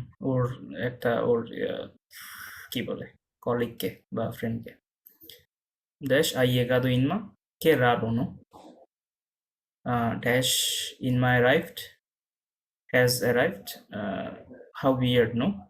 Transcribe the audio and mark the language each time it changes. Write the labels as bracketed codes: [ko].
[bn] ওর একটা ওর কি বলে কলিগকে বা ফ্রেন্ডকে। [es] ড্যাশ ha llegado Inma, qué raro, ¿no? [en] Dash Inma arrived, has arrived, how weird, no?